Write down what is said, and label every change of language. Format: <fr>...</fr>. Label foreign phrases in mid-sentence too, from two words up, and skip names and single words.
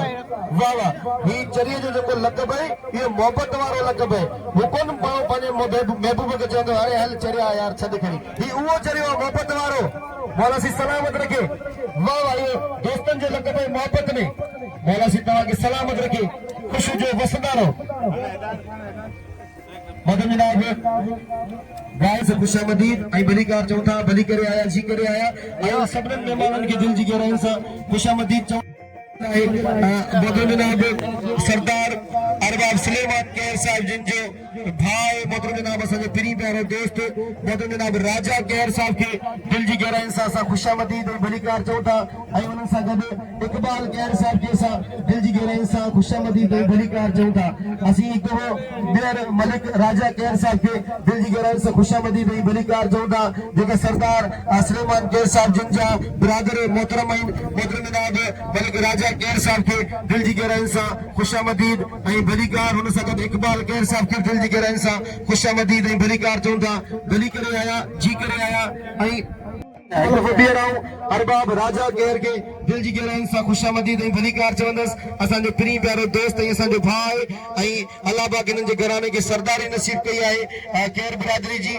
<sd>वाह वाह, ही जरिए जो जेको लक़ब आहे इहो मोहबत वारो लक़ब आहे। हू कोन पंहिंजे महबूब खे चवंदो अरे हल चरिया यार छॾ खणी, ही उहो चरियो मोहबत वारो। मौला सी सलामत रखे। वाह वाह, इहो दोस्तनि जो लक़ब आहे मोहबत में। मौला सी तव्हांखे सलामत रखे, ख़ुशि जो वसंदा रहो। मोहतरम जनाब गाय से ख़ुशामदीद ऐं भली कार चऊं था, भली करे आया जी करे आया ऐं सभिनीनि महिमाननि खे दिलि जी गहराइनि सां ख़ुशामदीद चऊं। मोहतरम जनाब सरदार अरबाब सुलेमान कैर साहब जिन जो भाई मोहतरम जनाब असांजो पिरी प्यारो दोस्त मोहतरम जनाब राजा कैर साहब खे दिलि जी गहराइनि सां असां ख़ुशामदीद ऐं भली कार चऊं था। ऐं उन्हनि सां गॾु इक़बाल कैर साहब खे असां दिलि जी गहराइनि सां ख़ुशामदीद ऐं भली कार चऊं था। असीं हिकु दफ़ो ॿीहर मलिक राजा कैर साहब खे दिलि जी गहराइनि सां ख़ुशामदीद ऐं भली कार चऊं था, जेके सरदार सुलेमान कैर साहब जिन जा बिरादर मोहतरम आहिनि। मोहतरम जनाब मलिक राजा कैर साहब के दिल जी गहराइनि सां ख़ुशामदीद ऐं भली कार, हुन सां गॾु इक़बाल कैर साहब के दिल जी गहराइनि सां ख़ुशामदीद ऐं भली कार चऊं था, भली करे आया जी करे आया। ऐं अरबाब राजा कैर के दिल जी गहराइनि सां ख़ुशामदीद ऐं भली कार चवंदसि। असांजो पिरी प्यारो दोस्त ऐं असांजो भाउ ऐं अल्लाह पाक हिननि जे घराने खे सरदारी नसीब कई आहे कैर बिरादरी जी।</sd>